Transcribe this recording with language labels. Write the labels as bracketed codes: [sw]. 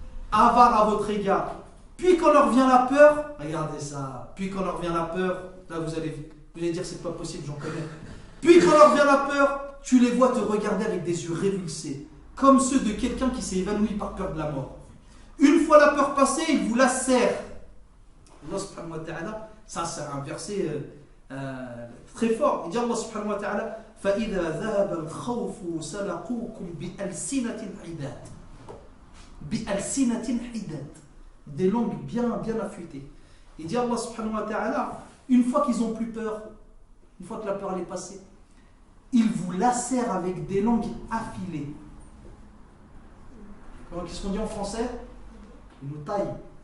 [fr] Avares à votre égard. Puis quand leur vient la peur, regardez ça, puis quand leur vient la peur, là vous allez dire c'est pas possible, j'en connais. Puis quand leur vient la peur, tu les vois te regarder avec des yeux révulsés, comme ceux de quelqu'un qui s'est évanoui par peur de la mort. Une fois la peur passée, ils vous lacèrent. Allah subhanahu wa ta'ala, ça c'est un verset très fort. Il dit [ar] Allah subhanahu wa ta'ala, فَإِذَا ذَهَبَ الْخَوْفُ سَلَقُوكُمْ بِأَلْسِنَةٍ حِدَادٍ بِأَلْسِنَةٍ حِدَادٍ. [fr] Des langues bien affûtées. Il dit Allah subhanahu wa ta'ala, une fois qu'ils ont plus peur, une fois que la peur elle est passée, ils vous lacèrent avec des langues affilées. Qu'est-ce qu'on dit en français? Ils nous taillent.